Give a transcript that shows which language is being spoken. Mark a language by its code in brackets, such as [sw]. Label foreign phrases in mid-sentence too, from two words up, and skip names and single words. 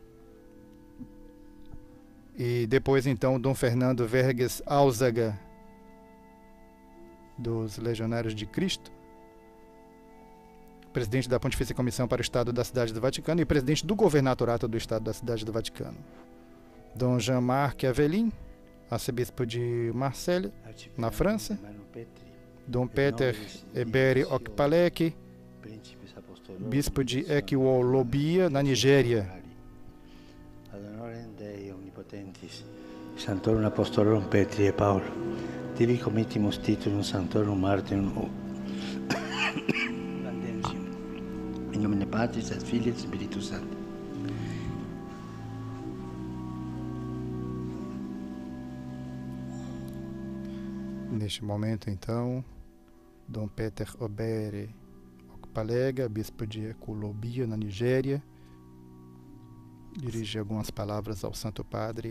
[pt] e depois então Dom Fernando Verges Álzaga, dos Legionários de Cristo, presidente da Pontifícia Comissão para o Estado da Cidade do Vaticano e presidente do Governadorato do Estado da Cidade do Vaticano. Dom Jean-Marc Avelin, arcebispo de Marseille, na França. Dom Peter Eberi Okpalek, bispo de Equiolobia, na Nigéria. [la] Santorum Apostolorum Petri e Paulo, tibi committimus titulum Santorum Martyrum in nomine Patris et Filii et Spiritus Sancti. [pt] Neste momento, então, Dom Peter Obere Okpalega, bispo de Eculobia, na Nigéria, dirigir algumas palavras ao Santo Padre.